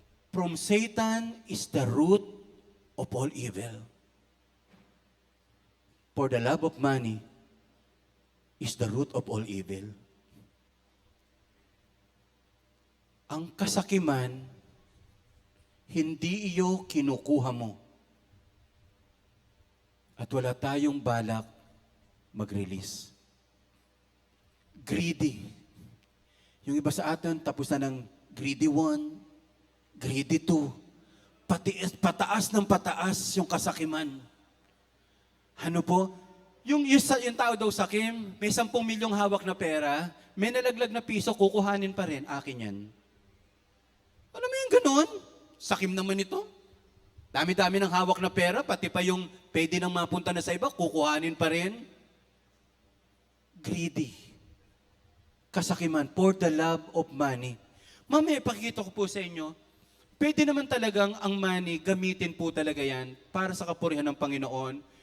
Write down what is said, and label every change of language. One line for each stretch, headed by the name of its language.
English: From Satan is the root of all evil. For the love of money is the root of all evil.
Filipino: Ang kasakiman, hindi iyo kinukuha mo. At wala tayong balak mag-release. Greedy. Yung iba sa atin, tapos na ng greedy 1, greedy 2. Pataas ng pataas yung kasakiman. Ano po? Yung tao daw sakim, may 10 milyong hawak na pera, may nalaglag na piso, kukuhanin pa rin, akin yan. Alam mo yung ganun? Sakim naman ito. Dami-dami ng hawak na pera, pati pa yung pwede nang mapunta na sa iba, kukuhanin pa rin. Greedy. Kasakiman,
English: for the love of money.
Filipino: Mamaya, pakikita ko po sa inyo, pwede naman talagang ang money, gamitin po talaga yan para sa kapurihan ng Panginoon.